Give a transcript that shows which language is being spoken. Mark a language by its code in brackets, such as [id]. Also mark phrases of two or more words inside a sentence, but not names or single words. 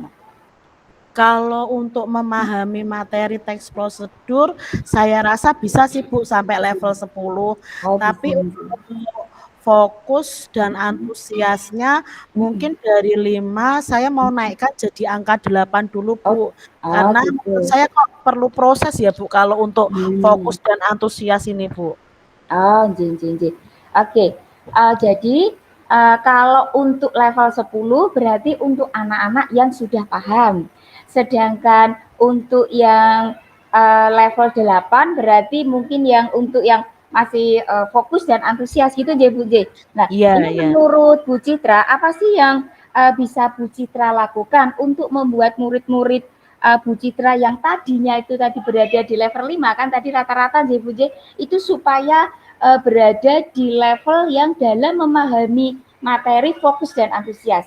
[id] Kalau untuk memahami materi teks prosedur, saya rasa bisa sih Bu sampai level 10, Oh, bisa. tapi untuk fokus dan antusiasnya Mm-mm. mungkin dari 5 saya mau naikkan jadi angka 8 dulu Oh, Bu. oh Karena menurut gitu. saya kok perlu proses ya Bu kalau untuk Hmm. fokus dan antusias ini Bu. [jv] Oh, nggih nggih nggih. [id] Oke, jadi, kalau untuk level 10 berarti untuk anak-anak yang sudah paham. Sedangkan untuk yang, level 8 berarti mungkin yang untuk yang masih, fokus dan antusias gitu nggih, Bu, nggih. Nah, Iya ini iya. menurut Bu Citra, apa sih yang, bisa Bu Citra lakukan untuk membuat murid-murid, Bu Citra yang tadinya itu tadi berada di level 5 kan tadi rata-rata Bu itu supaya berada di level yang dalam memahami materi, fokus dan antusias.